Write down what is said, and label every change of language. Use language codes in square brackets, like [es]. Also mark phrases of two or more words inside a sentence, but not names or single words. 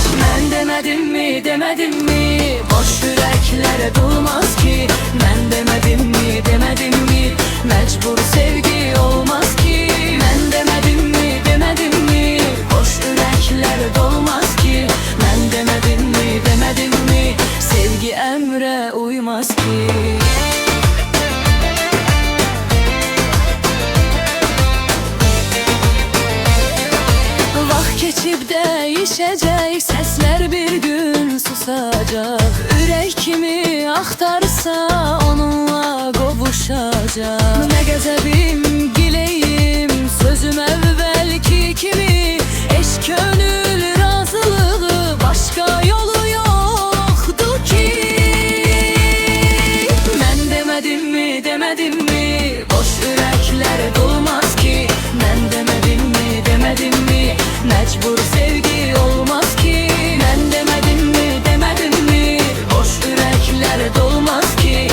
[tr] Ben demedim mi boş yüreklere dolmaz ki. Ben demedim mi mecbur sevgi olmaz ki. Ben demedim mi boş yürekler dolmaz ki. Ben demedim mi sevgi emre uymaz ki. [az] Vaxt keçib [tr] değişecek, sesler bir gün susacak. [az] Ürək kimi axtarsa onunla qovuşacaq. Ne qəzəbim, gileyim, sözüm əvvəlki kimi. Eşq könül razılığı, başqa yolu yoxdur ki. Mən demedim mi boş ürəklər dolmaz ki. [tr] Mən demedim mi mecbur sevgi olmaz ki. Ben demedim mi boş yürekler dolmaz ki.